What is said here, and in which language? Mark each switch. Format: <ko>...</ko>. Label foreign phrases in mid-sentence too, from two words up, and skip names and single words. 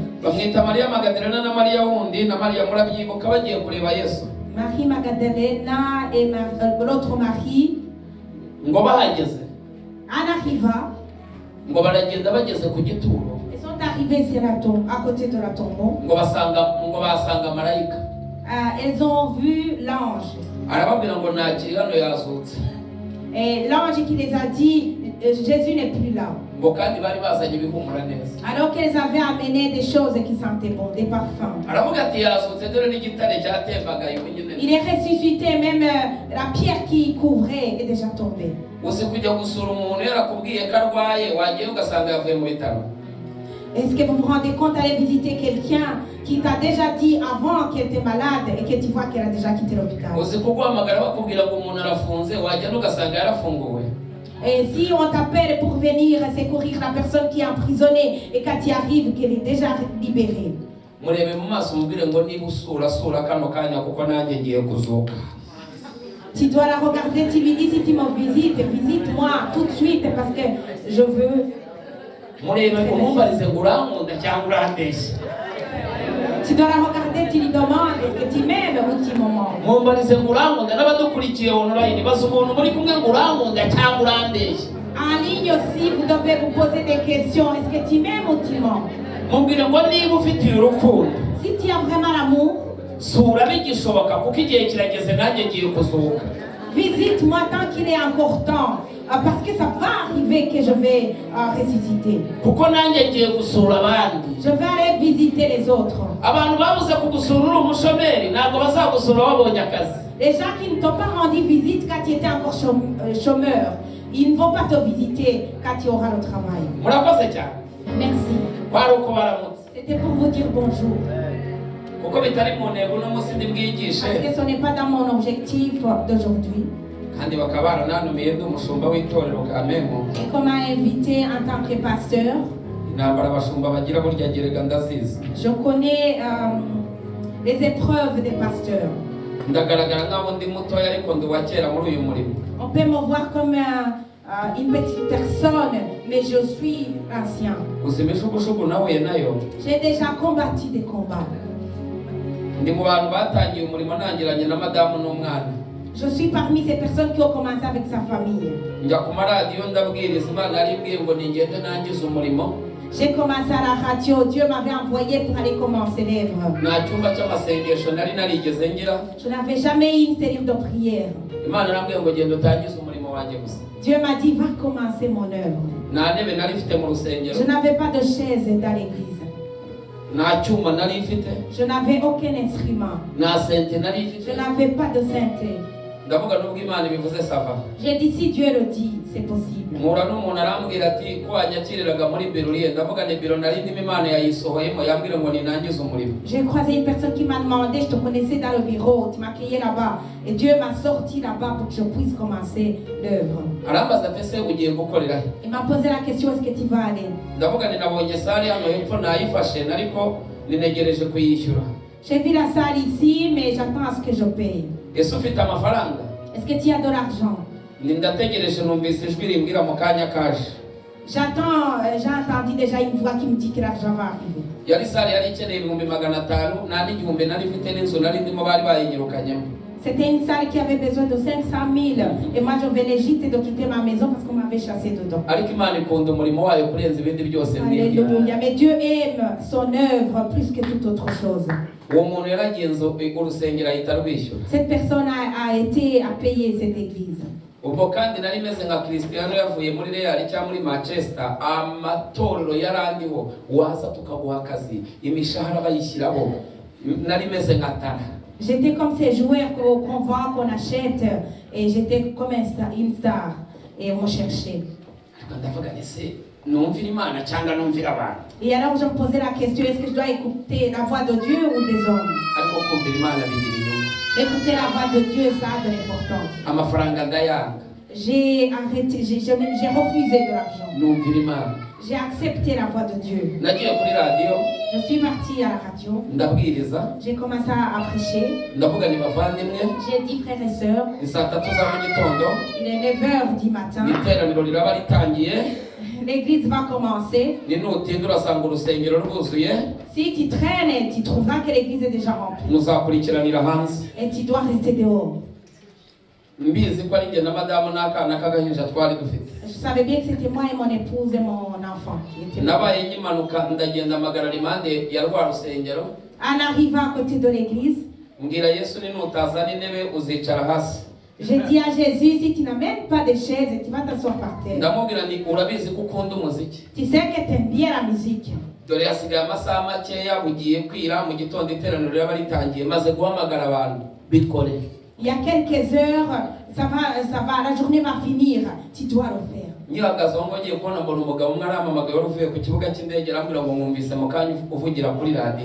<rw>bamwita Mariya Magadalena na Mariya wundi na Mariya murabyibuka bagiye kureba Yesu.</rw> <fr>Marie Magdalena et l'autre Marie.</fr> <rw>ngo bahageze</rw> <fr>En arrivant,</fr> <rw>ngo baragenda bageze ku gituro.</rw> <fr>ils sont arrivés sur la tombe, à côté de la tombe.</fr> <rw>ngo basanga marayika.</rw> <fr>Elles ont vu l'ange.</fr> <rw>arababwira ngo ntakiri hano yazutse.</rw> <fr>Et l'ange qui les a dit, Jésus n'est plus là.</fr> <rw>ngo kandi bari bazanye ibihumura neza.</rw> <fr>Alors qu'elles avaient amené des choses qui sentaient bon, des parfums.</fr> <rw>aravuga ati yazutse dore n'igitare cyatembaga iwe nyine.</rw> <fr>Il est ressuscité, même la pierre qui couvrait est déjà tombée.</fr> <rw>uzi kujya gusura umuntu yarakubwiye ko arwaye wagiye ugasanga yavuye mu bitaro.</rw> <fr>Est-ce que vous vous rendez compte d'aller visiter quelqu'un qui t'a déjà dit avant qu'elle était malade et que tu vois qu'elle a déjà quitté l'hôpital?</fr> <rw>uzi kuguhamagara bakubwira ngo umuntu arafunze wajya ugasanga yarafunguwe.</rw> <fr>Et si on t'appelle pour venir secourir la personne qui est emprisonnée et quand tu arrives qu'elle est déjà libérée.</fr> <rw>murebe mu maso mubwire ngo niba usura kano kanya kuko nanjye ngiye kuzuka.</rw> <fr>Tu dois la regarder, tu lui dis si tu me visites, visite-moi tout de suite parce que je veux.</fr> <rw>murebe umumbarize ngo urankunda cyangwa urandeshya.</rw> <fr>Tu dois la regarder, tu lui demandes est-ce que tu m'aimes ou tu me manques.</fr> <rw>mumbarize ngo urankunda n'abadukurikiye online baza umuntu muri kumwe ngo urankunda cyangwa urandeshya.</rw> <fr>En ligne aussi, vous devez vous poser des questions. Est-ce que tu m'aimes ou tu manques?</fr> <rw>mubwire ngo niba ufitiye urukundo</rw> <fr>Si tu as vraiment l'amour,</fr> <rw>sura bigishoboka kuko igihe kirageze nanjye ngiye kuzuka.</rw> <fr>visite-moi tant qu'il est encore temps. Parce que ça va arriver que je vais ressusciter.</fr> <rw>kuko nanjye ngiye gusura abandi.</rw> <fr>Je vais aller visiter les autres.</fr> <rw>abantu babuze kugusura uri umushomeri ntabwo bazagusura wabonye akazi.</rw> <fr>Les gens qui ne t'ont pas rendu visite quand tu étais encore chômeur, ils ne vont pas te visiter quand tu auras le travail.</fr> <rw>murakoze cyane.</rw> <fr>Merci.</fr> <rw>kwari uko baramutse</rw> <fr>C'était pour vous dire bonjour.</fr> <rw>kuko bitari mu ntego n'umunsi ndibwigishe</rw> <fr>Parce que ce n'est pas dans mon objectif d'aujourd'hui.</fr> <rw>kandi bakaba baranantumiye ndi umushumba w'itorero Kamemo.</rw> <fr>Et qu'on m'a invité en tant que pasteur,</fr> <rw>intambara abashumba bagira burya gerega ndazizi.</rw> <fr>je connais les épreuves des pasteurs.</fr> <rw>ndagaragara nk'aho ndi mutoya ariko ndi uwa kera muri uyu murimo.</rw> <fr>On peut me voir comme une petite personne, mais je suis ancien.</fr> <rw>gusa imishugushuggu nahuye nayo.</rw> <fr>J'ai déjà combattu des combats.</fr> <rw>ndi mu bantu batangiye umurimo ntangiranye na madamu n'umwana.</rw> <fr>Je suis parmi ces personnes qui ont commencé avec sa famille.</fr> <rw>njya ku maradiyo ndabwiriza imana yarimbwiye ngo ningende nangize umurimo.</rw> <fr>J'ai commencé à la radio, Dieu m'avait envoyé pour aller commencer l'œuvre.</fr> <rw>nta cyumba cy'amasengesho nari narigeze ngira.</rw> <fr>Je n'avais jamais eu une série de prières.</fr> <rw>imana yarambwiye ngo genda utangize umurimo wanjye gusa.</rw> <fr>Dieu m'a dit, va commencer mon œuvre.</fr> <rw>nta ntebe nari mfite mu rusengero.</rw> <fr>Je n'avais pas de chaise dans l'église.</fr> <rw>nta cyuma nari mfite.</rw> <fr>Je n'avais aucun instrument.</fr> <rw>nta sente nari</rw> <fr>Je</fr> <rw>mfite.</rw> <fr>n'avais pas de synthé.</fr> <rw>ndavuga nubwo imana ibivuze sava.</rw> <fr>J'ai dit, si Dieu le dit, c'est possible.</fr> <rw>mpura n'umuntu arambwira ati ko wanyakiriraga muri biro uriye. ndavuga ni biro nari ndimo imana yayisohoyemo yambwira ngo ninangize umurimo.</rw> <fr>J'ai croisé une personne qui m'a demandé, je te connaissais dans le bureau, tu m'accueillais là-bas. Et Dieu m'a sorti là-bas pour que je puisse commencer l'œuvre.</fr> <rw>arambaza ati ese ugiye gukorera he?</rw> <fr>Il m'a posé la question, est-ce que tu vas aller?</fr> <rw>ndavuga ni nabonye sare hano hepfo nayifashe ariko ninegereje kuyishyura.</rw> <fr>J'ai vu la salle ici, mais j'attends à ce que je paye.</fr> <rw>ese ufite amafaranga?</rw> <fr>Est-ce que tu as de l'argent?</fr> <rw>ndategereje numvise ijwi rimbwira mu kanya kaje.</rw> <fr>J'attends, j'ai entendu déjà une voix qui me dit que l'argent va arriver.</fr> <rw>yari sare yari ikeneye 500,000 nta n'igihumbi nari mfite n'inzu nari ndimo bari bayinyirukanyemo.</rw> <fr>C'était une salle qui avait besoin de 500,000. Et moi, je venais juste d'occuper ma maison parce qu'on m'avait chassé dedans.</fr> <rw>ariko imana ikunda umurimo wayo kurenza ibindi byose mwibwira.</rw> <fr>Alléluia. Mais Dieu aime son œuvre plus que toute autre chose.</fr> <rw>uwo muntu yaragenze urusengero ahita rwishyura.</rw> <fr>Cette personne a été à payer cette église.</fr> <rw>ubwo kandi nari meze nka Cristiano yavuye muri Real cyangwa muri Manchester. amatorero yarandiho waza tukaguha akazi imishahara bayishyiraho. nari meze nka Tara.</rw> <fr>J'étais comme ces joueurs qu'on vend, qu'on achète. Et j'étais comme une star. Et on me cherchait.</fr> <rw>ariko ndavuga ese numvira imana cyangwa numvira abantu.</rw> <fr>Et alors je me posais la question, est-ce que je dois écouter la voix de Dieu ou des hommes?</fr> <rw>ariko kumvira imana bigira inyungu.</rw> <fr>Écouter la voix de Dieu, ça a de l'importance.</fr> <rw>amafaranga ndayanga.</rw> <fr>j'ai arrêté, j'ai refusé de l'argent.</fr> <rw>numvira Imana.</rw> <fr>J'ai accepté la voix de Dieu.</fr> <rw>Nagiye kuri radiyo</rw> <fr>Je suis partie à la radio.</fr> <rw>ndabwiriza</rw> <fr>J'ai commencé à prêcher.</fr> <rw>ndavuga ni bavandimwe</rw> <fr>J'ai dit frères et sœurs,</fr> <rw>ni saa 3 za mu gitondo</rw> <fr>il est 9h du matin.</fr> <rw>iteraniro riraba ritangiye</rw> <fr>L'église va commencer.</fr> <rw>ni nutinda urasanga urusengero rwuzuye</rw> <fr>Si tu traînes, tu trouveras que l'église est déjà remplie.</fr> <rw>muzakurikiranira hanze.</rw> <fr>Et tu dois rester dehors.</fr> <rw>Mbizi ko ari njye na madamu n'akana k'agahinja twari dufite.</rw> <fr>Je savais bien que c'était moi et mon épouse et mon enfant qui étaient là.</fr> <rw>Nabaye nyimanuka ndagenda amagarara impande ya rwa rusengero</rw> <fr>En arrivant à côté de l'église,</fr> <rw>mbwira Yesu ni nutazana intebe uzicara hasi.</rw> <fr>j'ai dit à Jésus, si tu n'amènes pas de chaise, tu vas t'asseoir par terre.</fr> <rw>Ndamubwira ni urabizi ko ukunda umuziki.</rw> <fr>Tu sais que tu aimes bien la musique.</fr> <rw>Dore hasigaye amasaha makeya bugiye kwira mu gitondo iteraniro riraba ritangiye maze guhamagara abantu bikore.</rw> <fr>Il y a quelques heures, ça va, la journée va finir. Tu dois le faire.</fr> <rw>Nyihagaze aho ngiye kubona mbona umugabo umwe arampamagaye wari uvuye ku kibuga cy'indege arambwira ngo mwumvise mu kanya uvugira kuri radiyo.</rw>